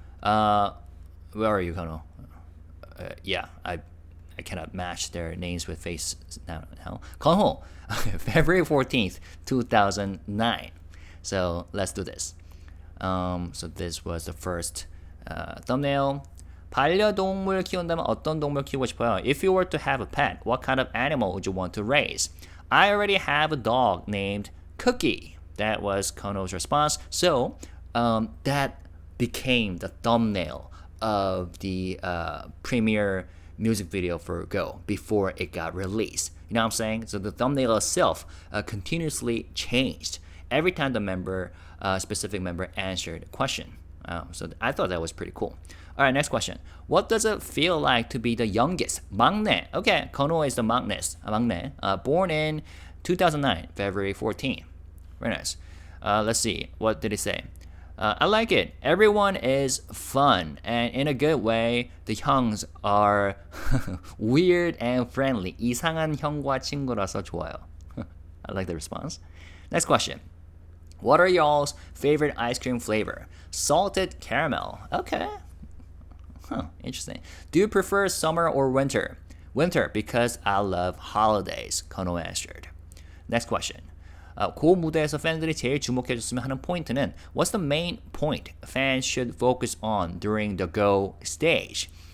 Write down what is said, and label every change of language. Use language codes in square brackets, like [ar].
[en] Where are you, Konho? Yeah, I cannot match their names with face now. Konho, February 14th, 2009. So let's do this. So this was the first thumbnail. [ko] 반려동물 키운다면 어떤 동물 키우고 싶어요? [en] If you were to have a pet, what kind of animal would you want to raise? I already have a dog named Cookie. That was Konho's response. So that became the thumbnail of the premiere music video for Go before it got released. You know what I'm saying? So the thumbnail itself continuously changed every time the specific member answered a question. So I thought that was pretty cool. All right, next question. What does it feel like to be the youngest? [ko] 막내. [en] Okay, Konho is the 막내. Born in 2009, February 14. Very nice. Let's see. What did he say? I like it. Everyone is fun, and in a good way. The 형s are weird and friendly. [ko] 이상한 형과 친구라서 좋아요. [en] I like the response. Next question. What are y'all's favorite ice cream flavor? Salted caramel. Okay. Interesting. Do you prefer summer or winter? Winter, because I love holidays. Konho answered. Next question. [ko] 그 무대에서 팬들이 제일 주목해줬으면 하는 포인트는 [en] What's the main point fans should focus on during the Go stage?